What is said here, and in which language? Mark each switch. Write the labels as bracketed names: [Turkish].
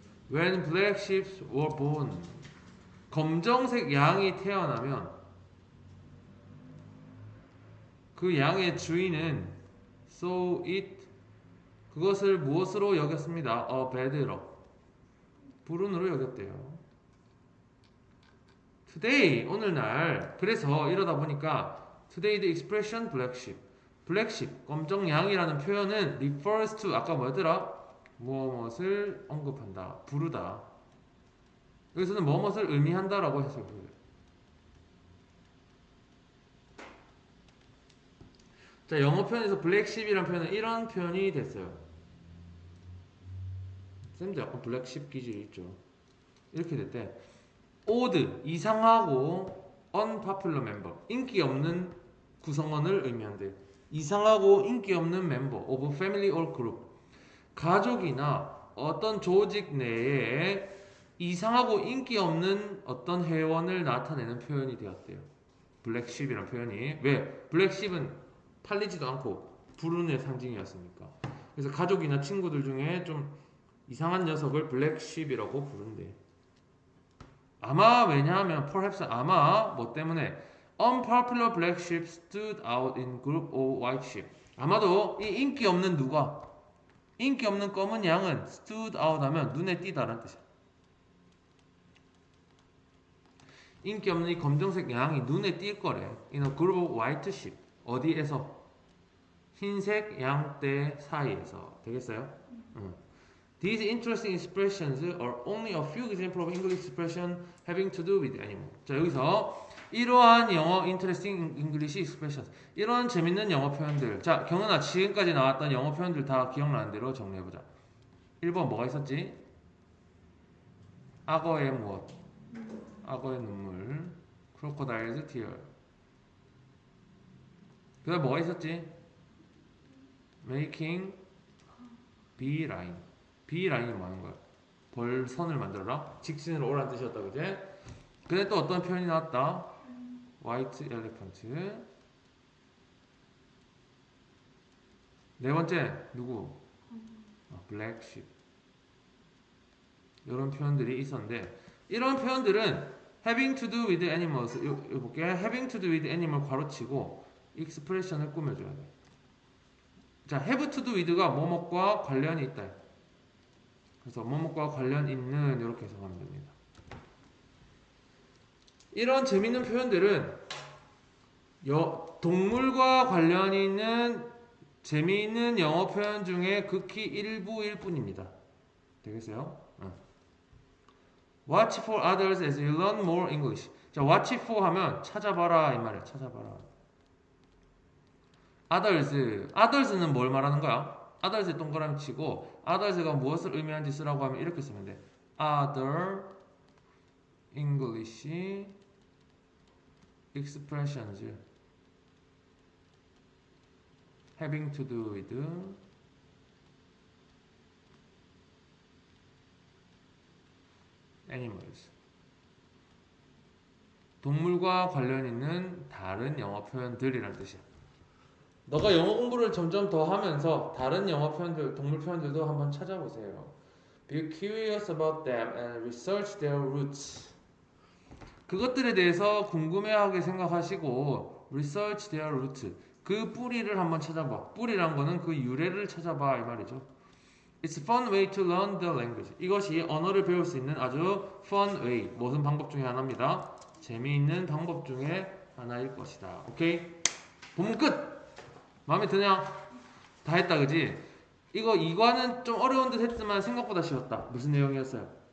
[English] When black sheep were born, [Korean] 검정색 양이 태어나면 그 양의 주인은 [English] saw it, [Korean] 그것을 무엇으로 여겼습니다. [English] a bad luck, [Korean] 불운으로 여겼대요. [English] Today, [Korean] 오늘날. 그래서 이러다 보니까 [English] today the expression black sheep, [Korean] 검정 양이라는 표현은 [English] refers to, [Korean] 아까 뭐였더라? 무엇을 언급한다, 부르다. 여기서는 무엇을 의미한다라고 해석을 해요. 자, 영어 표현에서 black sheep이라는 표현은 이런 표현이 됐어요. 쌤도 약간 black sheep 기질이 있죠. 이렇게 됐대. [English] odd, [Korean] 이상하고 [English] unpopular member, [Korean] 인기 없는 구성원을 의미한대. 이상하고 인기 없는 멤버 [English] of family or group, [Korean] 가족이나 어떤 조직 내에 이상하고 인기 없는 어떤 회원을 나타내는 표현이 되었대요. 블랙쉽이라는 표현이. 왜? 블랙쉽은 팔리지도 않고 불운의 상징이었으니까. 그래서 가족이나 친구들 중에 좀 이상한 녀석을 블랙쉽이라고 부른대. 아마 왜냐하면 [English] perhaps [Korean] 아마 뭐 때문에 [English] unpopular black sheep stood out in group of white sheep. [Korean] 아마도 이 인기 없는 누가? 인기 없는 검은 양은 [English] stood out [Korean] 하면 눈에 띄다라는 뜻이야. 인기 없는 이 검정색 양이 눈에 띌 거래. [English] In a group of white sheep. [Korean] 어디에서? 흰색 양떼 사이에서. 되겠어요? [English] These interesting expressions are only a few examples of English expression having to do with animal. [Korean] 자, 여기서 이러한 영어 [English] interesting English expressions, [Korean] 이런 재밌는 영어 표현들. 자, 경은아, 지금까지 나왔던 영어 표현들 다 기억나는 대로 정리해보자. 1번 뭐가 있었지? 악어의 무엇? 악어의 눈물. [English] Crocodile's tear. [Korean] 그 다음 뭐가 있었지? [English] Making beeline. [Korean] beeline이 뭐 하는 거야? 벌선을 만들어라? 직진으로 오라는 뜻이었다, 그제? 근데 또 어떤 표현이 나왔다? [English] white elephant. [Korean] 네 번째, 누구? black sheep. 이런 표현들이 있었는데, 이런 표현들은 [English] having to do with animals, [Korean] 이거 볼게. [English] having to do with animal [Korean] 괄호치고 expression을 꾸며줘야 돼. 자, have to do with가 뭐뭐과 관련이 있다. 그래서 뭐뭐과 관련 있는, 이렇게 해석하면 됩니다. 이런 재밌는 표현들은 동물과 관련 있는 재미있는 영어 표현 중에 극히 일부일 뿐입니다. 되겠어요? [English] Watch for others as you learn more English. [Korean] 자, watch for 하면 찾아봐라 이 말이야. 찾아봐라. others는 뭘 말하는 거야? others에 동그라미 치고 others가 무엇을 의미하는지 쓰라고 하면 이렇게 쓰면 돼. [English] other English expressions having to do with animals. [Korean] 동물과 관련 있는 다른 영어 표현들이란 뜻이야. 너가 영어 공부를 점점 더 하면서 다른 영어 표현들, 동물 표현들도 한번 찾아보세요. [English] Be curious about them and research their roots. [Korean] 그것들에 대해서 궁금해하게 생각하시고 [English] research their roots. [Korean] 그 뿌리를 한번 찾아봐. 뿌리란 거는 그 유래를 찾아봐 이 말이죠. [English] It's a fun way to learn the language. [Korean] 이것이 언어를 배울 수 있는 아주 [English] fun way. [Korean] 무슨 방법 중에 하나입니다. 재미있는 방법 중에 하나일 것이다. 오케이? 본문 끝! 마음에 드냐? 다 했다 그지? 이거 이과는 좀 어려운 듯 했지만 생각보다 쉬웠다. 무슨 내용이었어요?